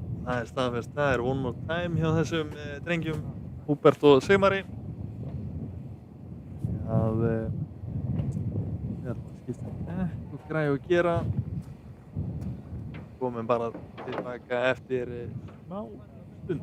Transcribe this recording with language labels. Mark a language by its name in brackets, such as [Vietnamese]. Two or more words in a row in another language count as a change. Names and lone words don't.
[Icelandic] Það er staðfest, það er [English] one more time [Icelandic] hjá þessum drengjum Húbert og Sigmari. Að við ætlum að skipta og græja og gera. Komum bara tilbaka eftir smá stund.